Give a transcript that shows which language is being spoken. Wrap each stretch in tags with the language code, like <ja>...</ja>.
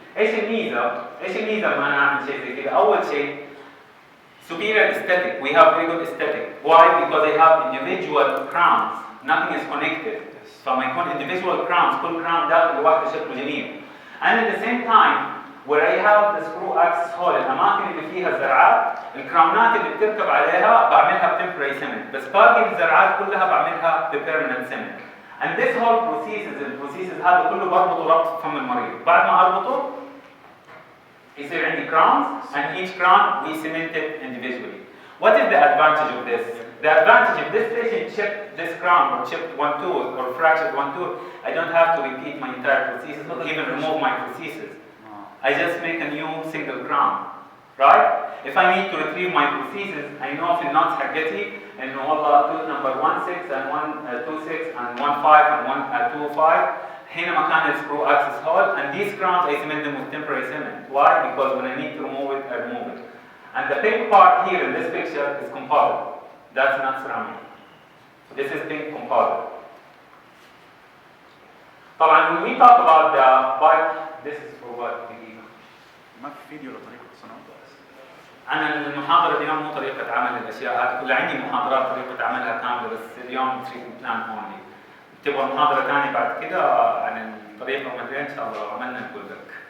<ar>ايش الميزه لما انا اعمل شيء زي كذا؟ اول شيء</ar> <en>superior aesthetic. We have very good aesthetic. Why? Because they have individual crowns. Nothing is connected.</en> <ar>فما يكون individual crowns كل crown داخل لوحده شكله جميل.</ar> <en>And at the same time where I have the screw axis hole</en> <ar>الاماكن اللي فيها الزرعات الكراونات اللي بتركب عليها بعملها بتمبرري cement بس باقي الزرعات كلها بعملها ببيرمننت cement.</ar> <en>And this whole</en> <ar>البروسيسز هذا كله بربطه ربط فم المريض. بعد ما اربطه يصير عندي</ar> <en>crowns and each crown we cement it individually. What is the advantage of this? The advantage if this patient chipped this crown or chipped one tooth or fractured one tooth, I don't have to repeat my entire prosthesis or even remove my prosthesis. I just make a new single crown, right? If I need to retrieve my prosthesis, I know</en> <ar>في النوتس حقتي إنه والله</ar> <en>tooth number 16 and 126 and 15 and 125</en> <ar>هنا مكان السكرو</ar> <en>axis hole and these crowns I cement them with temporary cement. Why? Because when I need to remove it, I remove it. And the pink part here in this picture is composite. That's not ceramic. This is pink composite. طبعا when we talk about the bike, this is for what?</en> <ar>ما في فيديو لطريقه الصناعه. أنا المحاضرة اليوم مو طريقة عمل الأشياء هذه كلها عندي محاضرات طريقة عملها كاملة بس اليوم</ar> <en>treatment plan only.</en> <ar>تبغى محاضرة ثانية بعد كده عن الطريقة ومدري إن شاء الله عملنا نقول لك.</ar>